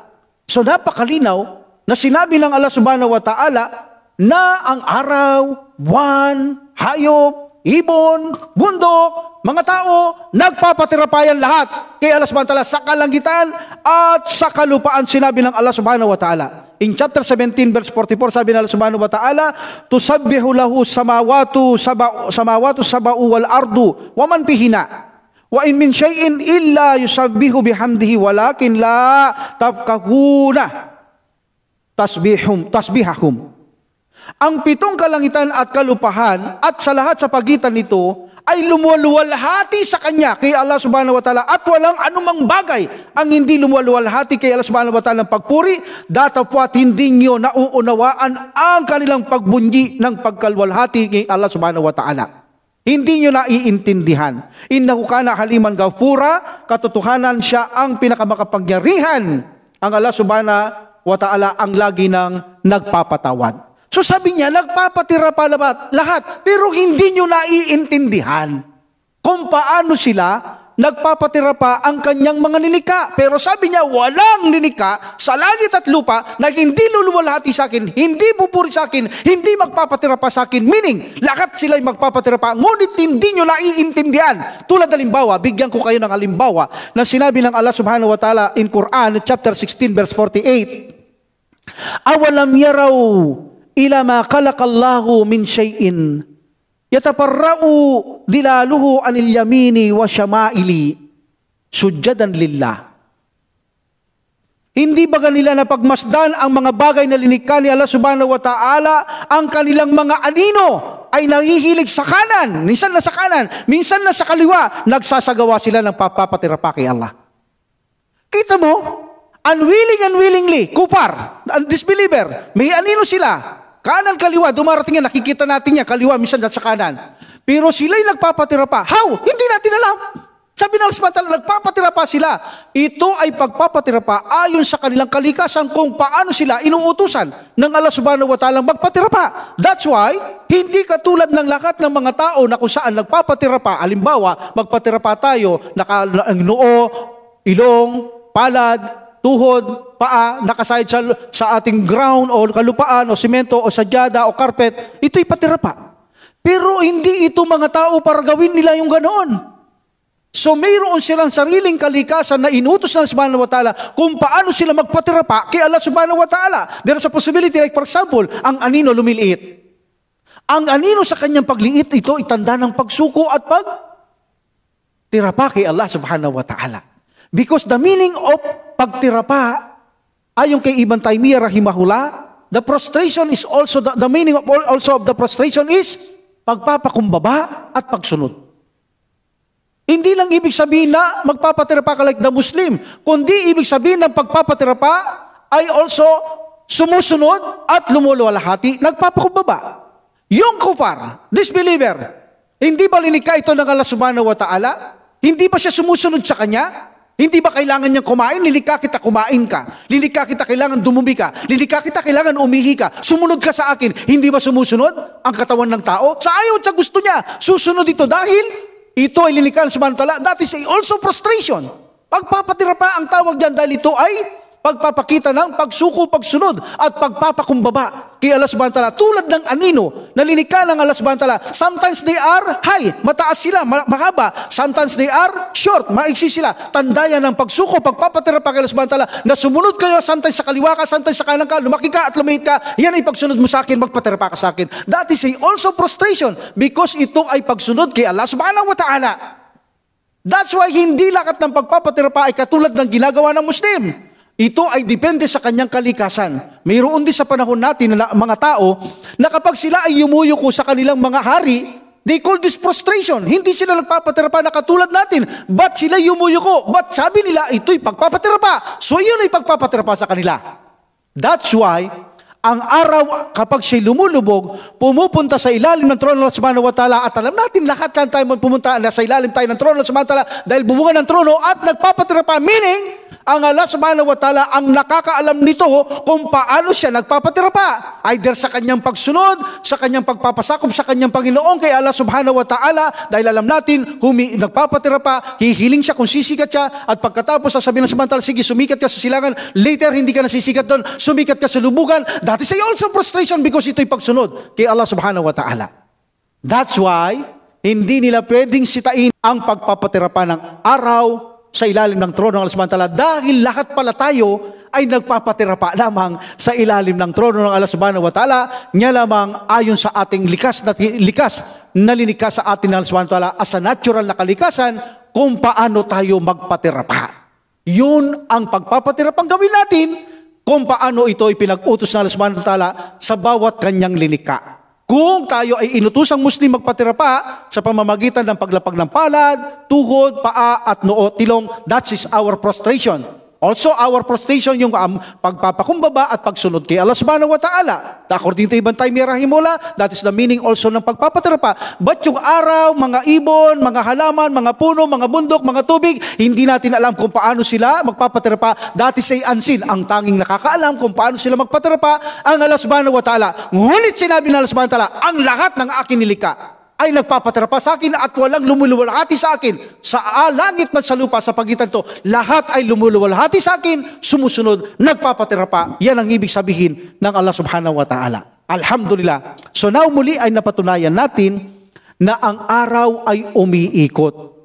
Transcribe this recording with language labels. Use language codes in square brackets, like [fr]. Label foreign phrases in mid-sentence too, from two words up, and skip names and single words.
[tl] So napakalinaw na sinabi ng Allah [ar] سبحانه وتعالى [tl] na ang araw, buwan, hayop, ibon, bundok, mga tao, nagpapatira pa yan lahat kay Allah [ar] سبحانه وتعالى [tl] sa kalangitan at sa kalupaan, sinabi ng Allah [ar] سبحانه وتعالى. [en] In chapter 17 verse 44, [tl] sabi ng [ar] Allah سبحانه وتعالى, تسبح له السماوات السبع والأرض ومن فيهن وإن من شيء إلا يسبح بحمده ولكن لا تفقهون تسبيحهم. [tl] Ang 7 kalangitan at kalupahan at sa lahat sa pagitan nito ay lumuwalhati sa Kanya kay Allah [ar] سبحانه وتعالى [tl] at walang anumang bagay ang hindi lumuwalhati kay Allah [ar] سبحانه وتعالى [tl] ng pagpuri, datapwat hindi nyo nauunawaan ang kanilang pagbunyi ng pagkalwalhati kay Allah [ar] سبحانه وتعالى. [tl] Hindi nyo naiintindihan. [ar] إنه كان حليما غفورا, [tl] katotohanan siya ang pinakamakapangyarihan. Ang Allah [ar] سبحانه وتعالى [tl] ang lagi ng nagpapatawad. So sabi niya, nagpapatira pa lahat, pero hindi nyo naiintindihan kung paano sila nagpapatira pa ang kanyang mga ninika. Pero sabi niya, walang ninika sa langit at lupa na hindi luluwalhati sa akin, hindi pupuri sa akin, hindi magpapatira pa sa akin. Meaning, lahat sila'y magpapatira pa, ngunit hindi nyo naiintindihan. Tulad halimbawa, bigyan ko kayo ng halimbawa na sinabi ng Allah [ar] سبحانه وتعالى [tl] in Quran, chapter 16, verse 48. [ar] أولم يروا إلى ما خلق الله من شيء يتفيأ ظلاله عن اليمين والشمائل سجدا لله. [tl] Hindi ba kanila napagmasdan ang mga bagay na linikha ni Allah [ar] سبحانه وتعالى, [tl] ang kanilang mga anino ay nangihilig sa kanan, minsan na sa kanan, minsan na sa kaliwa, nagsasagawa sila ng papapatira pa kay Allah. Kita mo, unwillingly, kupar, disbeliever, may anino sila. Kanan, kaliwa, dumarating yan, nakikita natin yan, kaliwa, minsan sa kanan. Pero sila'y nagpapatira pa. How? Hindi natin alam. Sabi ng Allah, nagpapatira pa sila. Ito ay pagpapatira pa ayon sa kanilang kalikasan kung paano sila inuutusan ng Allah [ar] سبحانه وتعالى [tl] magpatira pa. [en] That's why, [tl] hindi katulad ng lahat ng mga tao na kung saan nagpapatira pa. Halimbawa, magpatira pa tayo, noo, ilong, palad, tuhod, paa, nakasahid sa ating ground o kalupaan o simento o sadyada o carpet, ito'y patira pa. Pero hindi ito mga tao para gawin nila yung ganoon. So mayroon silang sariling kalikasan na inutos ng [ar] سبحانه وتعالى [tl] kung paano sila magpatira pa kay Allah [ar] سبحانه وتعالى. [en] There's a possibility, like for example, [tl] ang anino lumiliit. Ang anino sa kanyang pagliit, ito itanda ng pagsuko at pagtira pa kay Allah [ar] سبحانه وتعالى. [en] Because the meaning of [tl] pagtira pa, ayon kay [en] Ibn Taymiyyah rahimahullah, the prostration is also, the meaning of also of the prostration is [tl] pagpapakumbaba at pagsunod. Hindi lang ibig sabihin na magpapatira pa ka [en] like the Muslim, [tl] kundi ibig sabihin ng pagpapatira pa ay also sumusunod at lumuluwalhati, nagpapakumbaba. Yung kufar, disbeliever, hindi ba lilikha ito ng Allah [ar] سبحانه وتعالى? [tl] Hindi ba siya sumusunod sa Kanya? Hindi ba kailangan niyang kumain? Lilikha kita, kumain ka. Lilikha kita, kailangan dumumi ka. Lilikha kita, kailangan umihi ka. Sumunod ka sa akin. Hindi ba sumusunod ang katawan ng tao? Sa ayaw at sa gusto niya, susunod ito dahil ito ay lilikha ng [ar] سبحانه وتعالى. [en] That is also frustration. [tl] Pagpapatira pa ang tawag dyan dahil ito ay pagpapakita ng pagsuko, pagsunod at pagpapakumbaba kay Allah [ar] سبحانه وتعالى. [tl] Tulad ng anino na lilikha ng Allah [ar] سبحانه وتعالى. [en] Sometimes they are high, [tl] mataas sila, mahaba. [en] Sometimes they are short, [tl] maiksi sila. Tandaya ng pagsuko, pagpapatira pa kay Allah [ar] سبحانه وتعالى [tl] na sumunod kayo, sometimes sa kaliwa ka, sometimes sa kanan ka, lumaki ka at lumihit ka. Yan ay pagsunod mo sa akin, magpatira pa ka sa akin. [en] That is also frustration because [tl] ito ay pagsunod kay [en] Allah [ar] سبحانه وتعالى. [en] That's why [tl] hindi lakat ng pagpapatira pa ay katulad ng ginagawa ng Muslim. Ito ay depende sa kanyang kalikasan. Mayroon din sa panahon natin na mga tao na kapag sila ay yumuyuko sa kanilang mga hari, [en] they call this frustration. [tl] Hindi sila nagpapatira pa na katulad natin. Ba't sila yumuyuko? Ba't sabi nila ito'y pagpapatira pa? So yun ay pagpapatira pa sa kanila. [en] That's why, [tl] ang araw kapag siya'y lumulubog, pumupunta sa ilalim ng trono ng Allah [ar] سبحانه وتعالى [tl] at alam natin lahat saan tayo pumunta na sa ilalim tayo ng trono ng Allah [ar] سبحانه وتعالى [tl] dahil bubungan ng trono at nagpapatira pa, meaning, ang Allah [ar] سبحانه وتعالى [tl] ang nakakaalam nito kung paano siya nagpapatira pa. Either sa kanyang pagsunod, sa kanyang pagpapasakop sa kanyang Panginoon kay Allah [ar] سبحانه وتعالى [tl] dahil alam natin, nagpapatira pa, hihiling siya kung sisikat siya at pagkatapos sasabihin ng [ar] سبحانه وتعالى, [tl] sige sumikat ka sa silangan, later hindi ka nasisikat doon, sumikat ka sa lubugan. [en] That is also frustration because [tl] ito'y pagsunod kay [en] Allah [ar] سبحانه وتعالى. [en] That's why, [tl] hindi nila pwedeng sitain ang pagpapatira pa ng araw sa ilalim ng trono ng Allah [ar] سبحانه وتعالى [tl] dahil lahat pala tayo ay nagpapatira pa lamang sa ilalim ng trono ng Allah [ar] سبحانه وتعالى [tl] niya lamang ayon sa ating likas na linikha sa atin ng Allah [ar] سبحانه وتعالى [en] as a natural [tl] na kalikasan kung paano tayo magpatira pa. Yun ang pagpapatira pang gawin natin kung paano ito ay pinag-utos ng Allah [ar] سبحانه وتعالى [tl] sa bawat kanyang linikha. Kung tayo ay inutosang Muslim magpatira pa sa pamamagitan ng paglapag ng palad, tuhod, paa at noo, tilong, [en] that is our prostration. Also, our prostration [tl] yung pagpapakumbaba at pagsunod kay Allah [ar] سبحانه وتعالى. [en] According to Ibn Taymiyyah rahimahullah, that is the meaning also [tl] ng pagpapatira pa. But yung araw, mga ibon, mga halaman, mga puno, mga bundok, mga tubig, hindi natin alam kung paano sila magpapatira pa. [en] That is [tl] ay unseen. Ang tanging nakakaalam kung paano sila magpatira pa, ang Allah [ar] سبحانه وتعالى. [tl] Ngunit sinabi ng Allah [ar] سبحانه وتعالى, [tl] ang lahat ng akin nilikha ay nagpapatira pa sa akin at walang lumuluwalhati sa akin. Sa langit man sa lupa, sa pagitan to, lahat ay lumuluwalhati sa akin, sumusunod, nagpapatira pa. Yan ang ibig sabihin ng Allah [ar] سبحانه وتعالى. [tl] Alhamdulillah. So now muli ay napatunayan natin na ang araw ay umiikot.